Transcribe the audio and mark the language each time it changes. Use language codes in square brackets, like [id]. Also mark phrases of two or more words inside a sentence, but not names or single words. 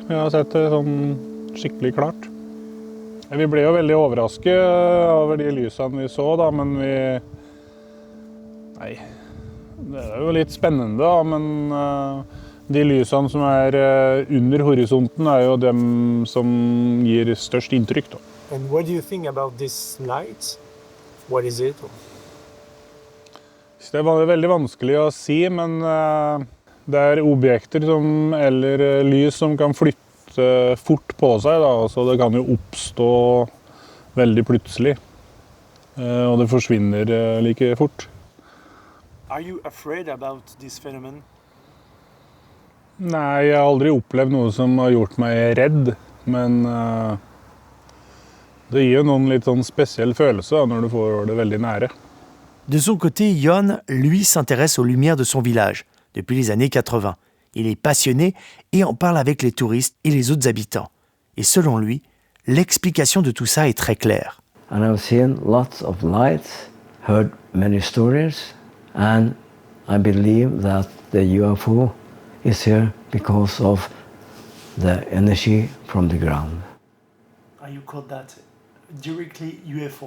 [no] Jeg har sett det sånn skikkelig klart. Vi ble jo veldig overrasket over de lysene vi så, da, men Nei, det er jo litt spennende, da, men de lysene som er under horisonten er jo dem som gir størst inntrykk, da. [en] And what do you think about this light? What is it? [no] Det er veldig vanskelig å si, men det er objekter eller lys som kan flytte fort på seg, da, så det kan jo oppstå veldig plutselig, og det forsvinner like fort. [en] Are you afraid about this phenomenon? [no] Nei, jeg har aldri opplevd noe som har gjort meg redd, men det gir jo noen litt sånn spesiell følelse da, når du får det veldig nære. [fr] De son côté, Jon, lui, s'intéresse aux lumières de son village depuis les années 80. Il est passionné et en parle avec les touristes et les autres habitants. Et selon lui, l'explication de tout ça est très claire. [en] And I've seen lots of lights, heard many stories, and I believe that the UFO is here because of the energy from the ground. Are you called that directly UFO?